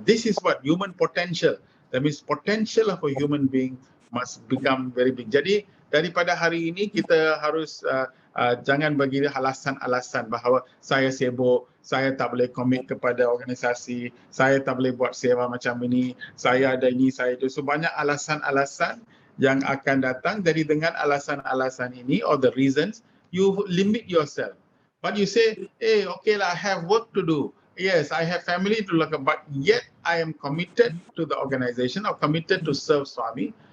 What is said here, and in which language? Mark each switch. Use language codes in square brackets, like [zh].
[en] This is what human potential. That means potential of a human being must become very big. [ms] Jadi daripada hari ini kita harus jangan bagi alasan-alasan bahawa saya sibuk, saya tak boleh komit kepada organisasi, saya tak boleh buat sewa macam ini, saya ada ini, saya itu. So banyak alasan-alasan yang akan datang. Jadi dengan alasan-alasan ini [en] or the reasons, you limit yourself. But you say, hey, okay lah, I have work to do. Yes, I have family to look at, but yet I am committed to the organization or committed to serve Swami.